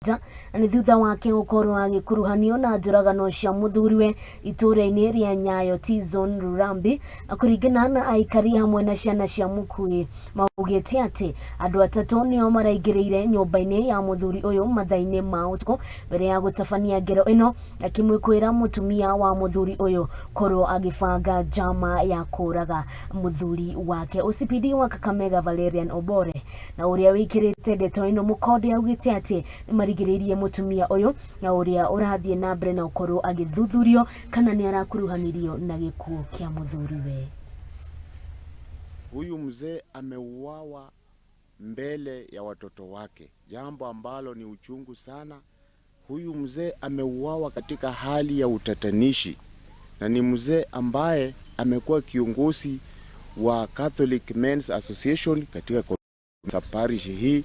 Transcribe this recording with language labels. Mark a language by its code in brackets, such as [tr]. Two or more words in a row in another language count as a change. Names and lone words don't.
[ki] ni thutha wake gukorwo agikuruhanio na njuragano cia muthuriwe itura-ini ria Nyayo T-zone lurambi kuringana na aikari hamwe na ciana cia mukui maugite ati andu atatu nio maraingiriire nyumba-ini ya muthuri uyu mathaini ma utuku mbere ya gutabania ngero ino akimwikwira mutumia wa muthuri uyu korwo agibanga jama ya kuraga muthuri wake. OCPD wa Kakamega Valerian Obore na uria wikirite ndeto ino mukonde augite ati nimarigiriirie mutumia uyu na uria urathie na mbere na ukorwo agithuthurio kana ni arakuruhanirio na gikuo kia muthuriwe. [sw] Huyu mzee ameuawa mbele ya watoto wake, jambo ambalo ni uchungu sana. Huyu mzee ameuawa katika hali ya utatanishi, na ni mzee ambaye amekuwa kiongozi wa Catholic Men's Association katika parish hii.